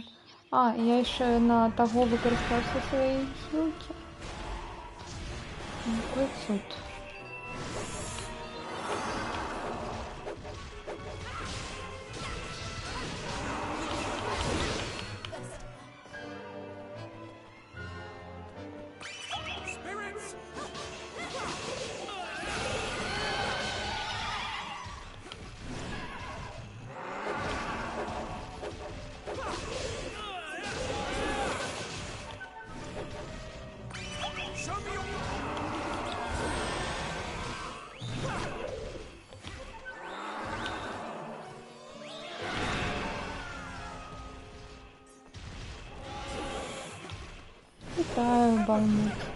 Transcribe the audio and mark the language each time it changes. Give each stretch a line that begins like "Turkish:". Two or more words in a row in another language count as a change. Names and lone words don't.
Belarusian: А, я яшчэ на таго выкарыстаў все свае хілкі. Якой цуд.
English: Spirits! Show me your...
Belarusian: Вітаю, Балмут.